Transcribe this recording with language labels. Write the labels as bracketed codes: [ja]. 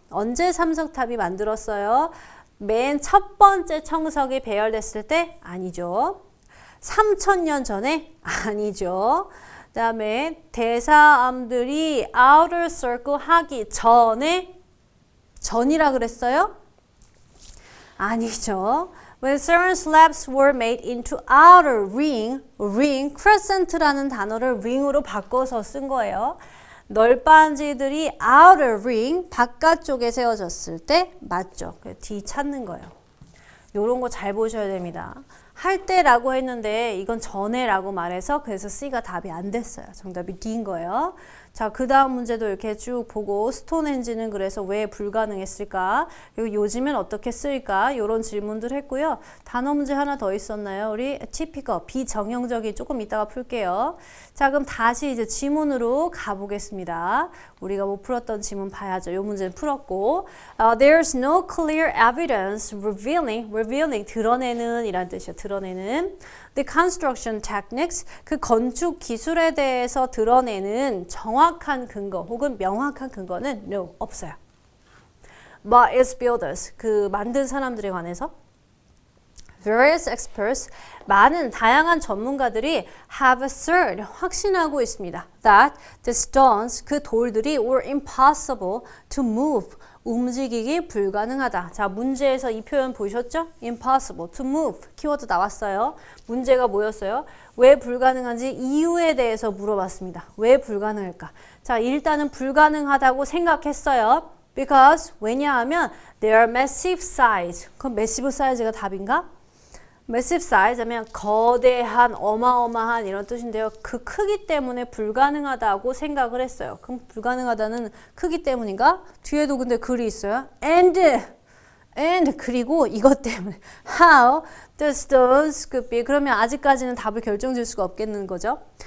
[ko] 언제 삼석탑이 만들었어요? 맨 첫 번째 청석이 배열됐을 때? 아니죠. 3000년 전에? 아니죠. 그 다음에 대사암들이 outer circle 하기 전에? 전이라 그랬어요? 아니죠. [en] When certain slabs were made into outer ring, [ko] crescent라는 단어를 ring으로 바꿔서 쓴 거예요. 널빤지들이 outer ring, 바깥쪽에 세워졌을 때 맞죠. D 찾는 거예요. 요런 거 잘 보셔야 됩니다. 할 때라고 했는데 이건 전에라고 말해서 그래서 C가 답이 안 됐어요. 정답이 D인 거예요. 자, 그 다음 문제도 이렇게 쭉 보고 스톤헨지는 그래서 왜 불가능했을까? 그리고 요즘엔 어떻게 쓸까? 이런 질문들 했고요. 단어 문제 하나 더 있었나요? 우리 typical, 비정형적인 조금 이따가 풀게요. 자, 그럼 다시 이제 지문으로 가보겠습니다. 우리가 못 풀었던 지문 봐야죠. 이 문제는 풀었고 [en] There's no clear evidence revealing [ko] 드러내는 이란 뜻이에요. 드러내는 [en] The construction techniques, [ko] 그 건축 기술에 대해서 드러내는 정확한 근거 혹은 명확한 근거는 no, 없어요. [en] But its builders, [ko] 그 만든 사람들에 관해서 [en] Various experts, [ko] 많은 다양한 전문가들이 [en] have asserted, [ko] 확신하고 있습니다. [en] That the stones, [ko] 그 돌들이 [en] were impossible to move, [ko] 움직이기 불가능하다. 자, 문제에서 이 표현 보셨죠? [en] impossible to move, [ko] 키워드 나왔어요. 문제가 뭐였어요? 왜 불가능한지 이유에 대해서 물어봤습니다. 왜 불가능할까? 자, 일단은 불가능하다고 생각했어요. [en] Because, [ko] 왜냐하면 [en] they are massive size. [ko] 그럼 massive size가 답인가? massive size 하면 거대한, 어마어마한 이런 뜻인데요. 그 크기 때문에 불가능하다고 생각을 했어요. 그럼 불가능하다는 크기 때문인가? 뒤에도 근데 글이 있어요. And 그리고 이것 때문에 [en] how the stones could be, [ko] 그러면 아직까지는 답을 결정질 수가 없겠는 거죠.